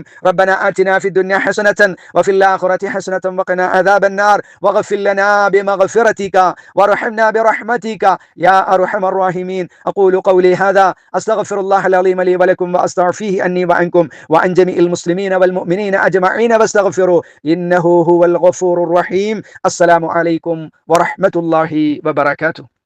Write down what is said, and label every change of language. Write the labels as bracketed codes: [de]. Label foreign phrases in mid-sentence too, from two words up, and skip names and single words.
[ar] ربنا آتنا في الدنيا حسنة وفي الآخرة حسنة وقنا عذاب النار واغفر لنا بمغفرتك وارحمنا برحمتك يا أرحم الراحمين. أقول قولي هذا أستغفر الله العليم لي ولكم وأستغفره عني وعنكم وعن جميع المسلمين والمؤمنين أجمعين واستغفروا إنه هو الغفور الرحيم. السلام عليكم ورحمة الله وبركاته.